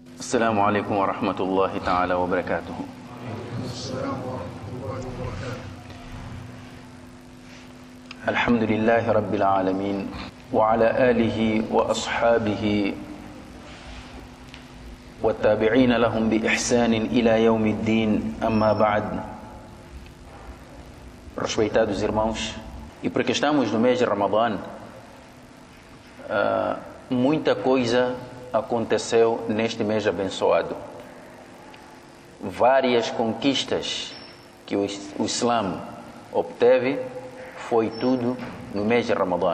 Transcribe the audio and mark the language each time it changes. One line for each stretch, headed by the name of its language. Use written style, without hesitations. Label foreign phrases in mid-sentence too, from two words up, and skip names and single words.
Arabic: السلام عليكم ورحمة الله تعالى وبركاته. الحمد لله رب العالمين وعلى آله وأصحابه والتابعين لهم بإحسان إلى يوم الدين. أما بعد.
Portuguese: Respeitados irmãos, e porque estamos no mês de Ramadã, muita coisa aconteceu neste mês abençoado. Várias conquistas que o Islã obteve, foi tudo no mês de Ramadã.